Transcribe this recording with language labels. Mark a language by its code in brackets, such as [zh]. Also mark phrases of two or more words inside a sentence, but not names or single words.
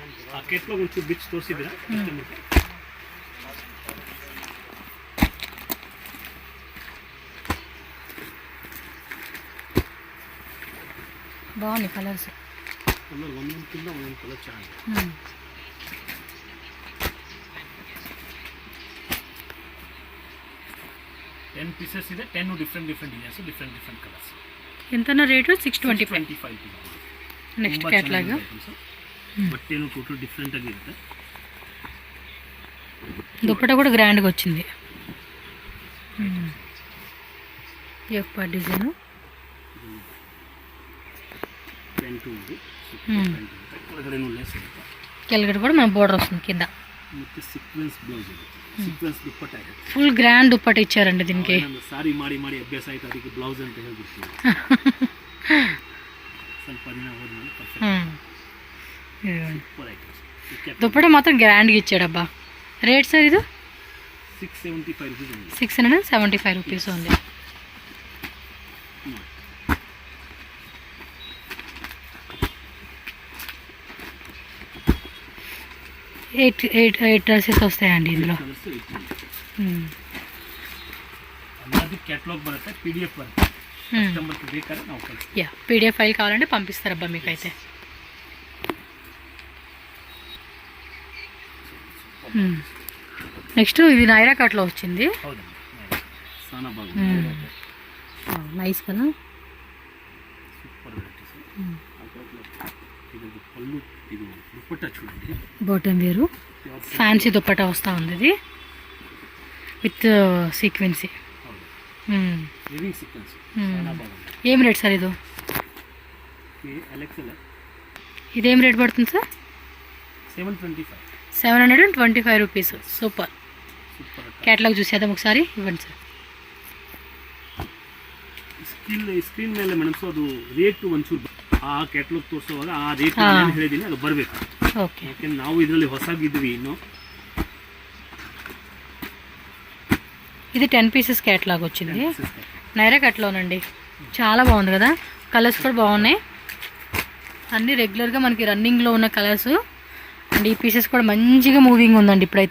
[te] బాగున్నాయి కలర్స్. [en] ten pieces ಇದೆ. 10 different designs, different colours. [kn] ಎಂತನ ರೇಟು? 625. [en] next catalogue [kn] ಬಟ್ಟೆನು [en] total different [kn] ಆಗಿರುತ್ತೆ. [te] దుప్పట కూడా గ్రాండ్గా వచ్చింది. యొక్క డిజైన్ ಕೆಳಗಡೆ కూడా మన బోర్డర్ వస్తుంది కింద. [en] sequence blouse, [te] సీక్వెన్స్ దుప్పట. [en] full grand [te] దుప్పట ఇచ్చారండి దీనికి. [kn] సారీ ಮಾಡಿ ಮಾಡಿ ಅಭ್ಯಾಸ ಆಯ್ತು, ಅದಕ್ಕೆ ಬ್ಲೌಸ್ ಅಂತ ಹೇಳ್ಬಿಡ್ತೀವಿ. ಸ್ವಲ್ಪ ದಿನ ಹೋದ್ಮೇಲೆ [te] దుప్పట మాత్రం గ్రాండ్గా ఇచ్చాడబ్బా. రేట్ సార్ ఇది 675 రూపీస్. 675 రూపీస్ ఉంది. [en] eight dresses [te] వస్తాయండి ఇందులో. [kn] క్యాటలాగ్ బರುತ್ತೆ, PDF బರುತ್ತೆ. కస్టమర్కి ಬೇಕಾದ್ರೆ ನಾವು ಕಳಿಸ್ತೀವಿ. [te] యా [en] PDF file [te] కావాలంటే పంపిస్తారబ్బా మీకైతే. నెక్స్ట్ ఇది నైరా కట్లో వచ్చింది. నైస్ కదా. బాటమ్ వేరు ఫ్యాన్సీ దుప్పటా వస్తూ ఉంది ఇది [en] with sequency. living sequence [te] చాలా బాగుంది. ఏం రేట్ సార్ ఇది? [en] L XL [te] ఇదేం రేట్ పడుతుంది సార్? 725. 725 రూపీస్. సూపర్. [kn] ಸೂಪರ್. [te] ಕ್ಯಾಟಲಾಗ್ చూసేద్దాం ఒకసారి. ఇవ్వండి సార్. [kn] ಸ್ಕ್ರೀನ್ ಮೇಲೆ ಮೇಡಮ್ ಸೊ ಅದು ರೇಟ್ ಒಂಚೂರು ಆ ಕ್ಯಾಟಲಾಗ್ ತೋರಿಸುವಾಗ ಆ ರೇಟ್ ಏನು ಹೇಳಿದ್ದೀನಿ ಅದು ಬರಬೇಕು. ಓಕೆ. ಯಾಕೆಂದ್ರೆ ನಾವು ಇದರಲ್ಲಿ ಹೊಸಗಿದ್ವಿ ಇನ್ನು. [te] ఇది 10 [en] pieces catalogue [te] వచ్చింది. నైరా కట్లోనండి. చాలా బాగుంది కదా, కలర్స్ కూడా బాగున్నాయి. అన్నీ రెగ్యులర్గా మనకి రన్నింగ్లో ఉన్న కలర్స్. అండ్ ఈ పీసెస్ కూడా మంచిగా మూవింగ్ ఉందండి ఇప్పుడైతే.